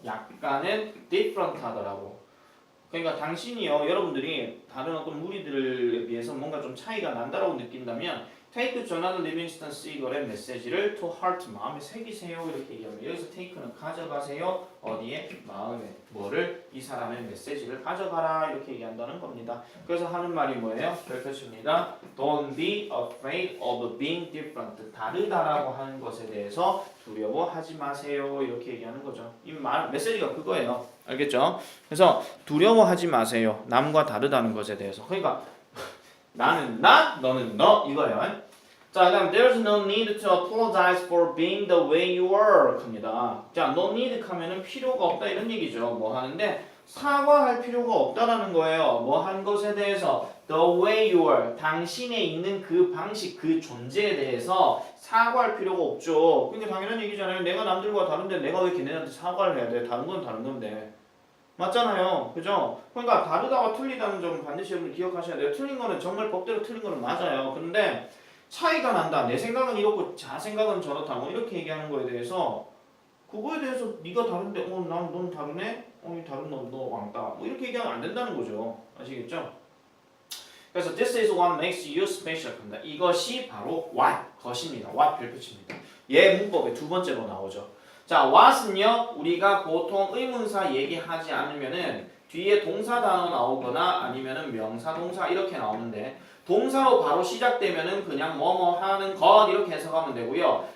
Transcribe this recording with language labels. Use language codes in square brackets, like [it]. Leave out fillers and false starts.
[ko] 약간은 different 하더라고. 그러니까 당신이요 여러분들이 다른 어떤 무리들에 비해서 뭔가 좀 차이가 난다라고 느낀다면 take 조나단 리빙스턴 시걸의 메시지를 to heart 마음에 새기세요 이렇게 얘기합니다. 여기서 take는 가져가세요. 어디에? 마음에. 뭐를? 이 사람의 메시지를 가져가라 이렇게 얘기한다는 겁니다. 그래서 하는 말이 뭐예요? 별표입니다. [en] Don't be afraid of being different. [ko] 다르다라고 하는 것에 대해서 두려워하지 마세요 이렇게 얘기하는 거죠. 이 말 메시지가 그거예요. 알겠죠? 그래서 두려워하지 마세요. 남과 다르다는 것에 대해서. 그러니까 나는 나, 너는 너 이거예요. [en] 자, 그다음 there's no need to apologize for being the way you are 합니다. [ko] 자, no need 하면은 필요가 없다 이런 얘기죠. 뭐 하는데 사과할 필요가 없다라는 거예요. 뭐 한 것에 대해서 the way you are 당신에 있는 그 방식, 그 존재에 대해서 사과할 필요가 없죠. 그러니까 당연한 얘기잖아요. 내가 남들과 다른데 내가 왜 걔네한테 사과를 해야 돼? 다른 건 다른 건데. 맞잖아요. 그죠? 그러니까 다르다와 틀리다는 점 반드시 여러분 기억하셔야 돼요. 틀린 거는 정말 법대로 틀린 거는 맞아요. 그런데 차이가 난다. 내 생각은 이렇고 자 생각은 저렇다. 뭐 이렇게 얘기하는 거에 대해서 그거에 대해서 네가 다른데 넌 다르네? 이 다른 너 왕따. 뭐 이렇게 얘기하면 안 된다는 거죠. 아시겠죠? [en] 그래서 this is what makes you special 합니다. [ko] 이것이 바로 what 것입니다. what 별표치입니다. 얘 문법의 두 번째로 나오죠. 자, what은요 우리가 보통 의문사 얘기하지 않으면은 뒤에 동사 단어 나오거나 아니면은 명사 동사 이렇게 나오는데 동사로 바로 시작되면은 그냥 뭐뭐 하는 것 이렇게 해석하면 되고요.